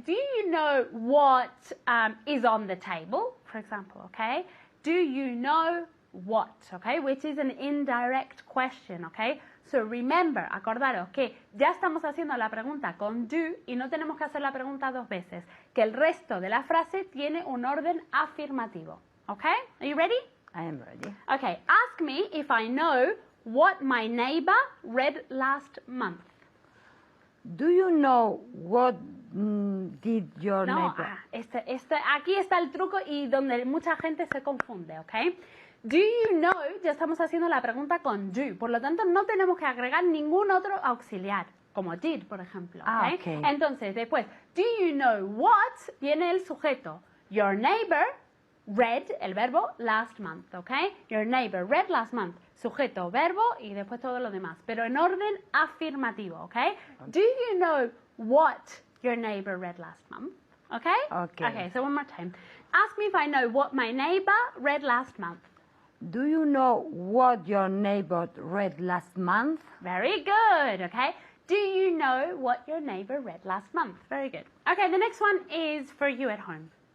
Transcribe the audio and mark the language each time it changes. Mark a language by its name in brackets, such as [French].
[English] Do you know what is on the table, for example, okay? Do you know what, okay? Which is an indirect question, okay? So remember, [Spanish] acordaros que ya estamos haciendo la pregunta con do y no tenemos que hacer la pregunta 2 veces, que el resto de la frase tiene un orden afirmativo. [English] Okay? Are you ready? I am ready. Okay, ask me if I know what my neighbor read last month. Do you know what did your neighbor? [Spanish] Aquí está el truco y donde mucha gente se confunde, okay? [English] Do you know, [Spanish] ya estamos haciendo la pregunta con do, por lo tanto no tenemos que agregar ningún otro auxiliar, como did, por ejemplo. [English] Okay? Okay. [Spanish] Entonces, después, [English] do you know what, [Spanish] viene el sujeto. [English] Your neighbor read, [Spanish] el verbo, [English] last month, okay? Your neighbor read last month, [Spanish] sujeto, verbo y después todo lo demás, pero en orden afirmativo, okay? [English] Do you know what your neighbor read last month? Okay? Okay. Okay, so one more time. Ask me if I know what my neighbor read last month. Do you know what your neighbor read last month? Very good, okay? Do you know what your neighbor read last month? Very good. Okay, the next one is for you at home.